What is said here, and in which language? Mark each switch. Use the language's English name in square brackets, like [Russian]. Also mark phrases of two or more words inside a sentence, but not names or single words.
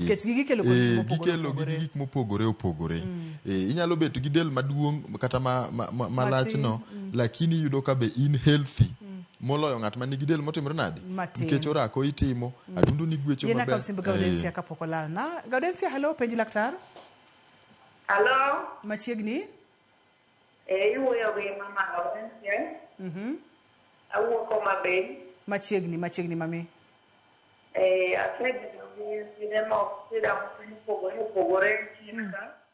[Luo (Kenya and Tanzania)] Gikelo gi gik mopogore opogore. Inyalo bet gi del maduong' kata malach no lakini iyudo ka be in healthy moloyo ng'at ma nigi del motimore nade nikech orako itimo adundo ni gwecho maber. Yena ka simba Gaudensia kapok olal na Gaudensia, hello, penj laktar. Hello. Machiegni. Iwuoyo gi mama Gaudensia. Awuoko maber. Machiegni mami. Asebedo gi sinema mopogore chika.